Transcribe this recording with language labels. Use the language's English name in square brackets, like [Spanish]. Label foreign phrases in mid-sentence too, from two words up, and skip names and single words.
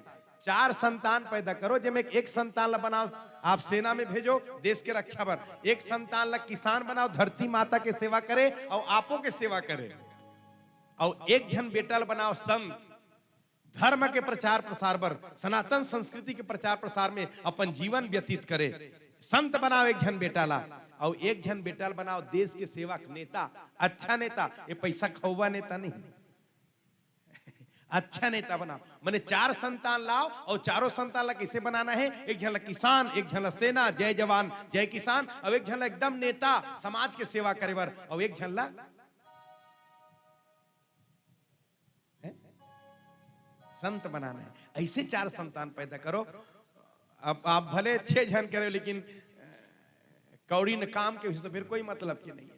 [Chhattisgarhi] 4 संतान पैदा करो, जब एक संतान ला बनाओ आप सेना में भेजो देश के रक्षा पर, एक संतान ला किसान बनाओ धरती माता के सेवा करे और आपो के सेवा करे, और एक जन बेटा ला बनाओ संत, धर्म के प्रचार प्रसार पर, सनातन संस्कृति के प्रचार प्रसार में अपन जीवन व्यतीत करे। संत बनाओ एक जन बेटा ला, और एक जन बेटा ला बनाओ देश के सेवक, नेता, अच्छा नेता। ये पैसा खौवा नेता नहीं, अच्छा नेता बनाओ। मैंने 4 संतान लाओ, और चारों संतान ला कैसे बनाना है? एक झन ला किसान, एक झन ला सेना, जय जवान जय किसान, और एक झन ला एकदम नेता, समाज के सेवा करे बर, और एक झन ला संत बनाना है। ऐसे 4 संतान पैदा करो। अब आप भले 6 जन करे, लेकिन कौड़ी न काम के तो फिर कोई मतलब की नहीं है।